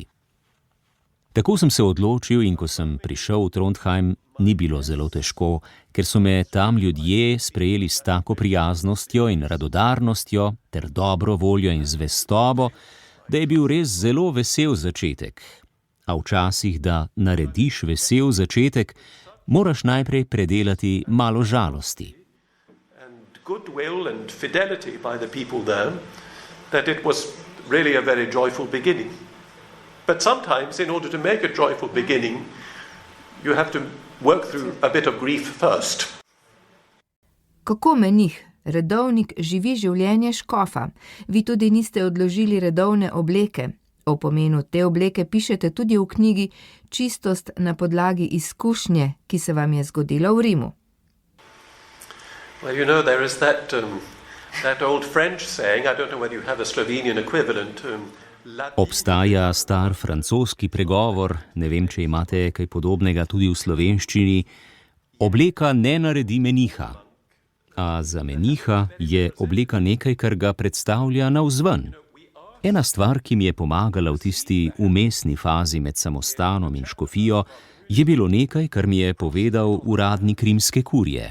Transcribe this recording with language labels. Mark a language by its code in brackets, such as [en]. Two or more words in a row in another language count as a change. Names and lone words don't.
[sl] Tako sem se odločil in ko sem prišel v Trondheim, ni bilo zelo težko, ker so me tam ljudje sprejeli s tako prijaznostjo in radodarnostjo ter dobro voljo in zvestobo, da je bil res zelo vesel začetek. A včasih, da narediš vesel začetek, moraš najprej predelati malo žalosti. [en] Goodwill and fidelity by the people there, that it was really a very joyful beginning. But sometimes, in order to make a joyful beginning, you have to work through a bit of grief first. [sl] Kako menih, redovnik, živi življenje škofa? Vi tudi niste odložili redovne obleke. O pomenu te obleke pišete tudi v knjigi Čistost na podlagi izkušnje, ki se vam je zgodila v Rimu. [en] Well, you know, there is that old French saying, I don't know whether you have a Slovenian equivalent. [sl] Obstaja star francoski pregovor, ne vem, če imate kaj podobnega tudi v slovenščini, obleka ne naredi meniha. A za meniha je obleka nekaj, kar ga predstavlja navzven. Ena stvar, ki mi je pomagala v tisti vmesni fazi med samostanom in škofijo, je bilo nekaj, kar mi je povedal uradnik rimske kurije.